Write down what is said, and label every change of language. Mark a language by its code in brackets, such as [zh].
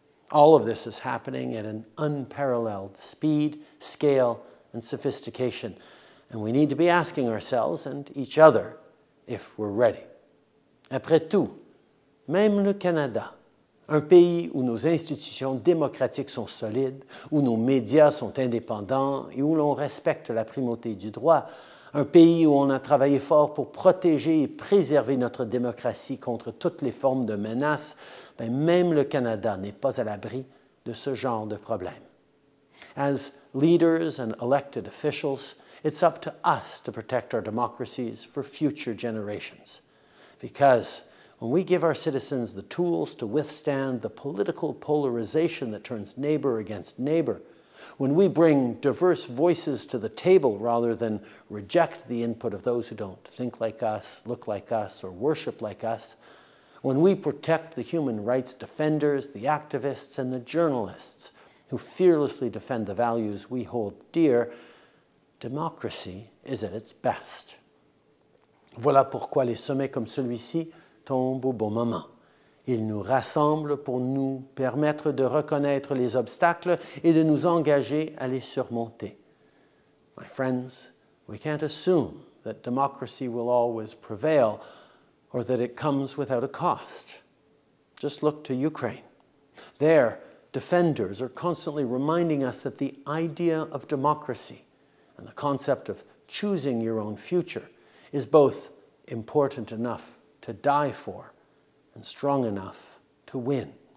[en] All of this is happening at an unparalleled speed, scale, and sophistication, and we need to be asking ourselves and each other if we're ready. [fr] Après tout, même le Canada, un pays où nos institutions démocratiques sont solides, où nos médias sont indépendants et où l'on respecte la primauté du droit, un pays où on a travaillé fort pour protéger et préserver notre démocratie contre toutes les formes de menaces, ben même le Canada n'est pas à l'abri de ce genre de problème. [en] As leaders and elected officials, it's up to us to protect our democracies for future generations. Because when we give our citizens the tools to withstand the political polarization that turns neighbor against neighbor, when we bring diverse voices to the table rather than reject the input of those who don't think like us, look like us, or worship like us, when we protect the human rights defenders, the activists, and the journalists, who fearlessly defend the values we hold dear, democracy is at its best. [fr] Voilà pourquoi les sommets comme celui-ci tombent au bon moment. Ils nous rassemblent pour nous permettre de reconnaître les obstacles et de nous engager à les surmonter. [en] My friends, we can't assume that democracy will always prevail or that it comes without a cost. Just look to Ukraine. Their defenders are constantly reminding us that the idea of democracy and the concept of choosing your own future is both important enough to die for and strong enough to win.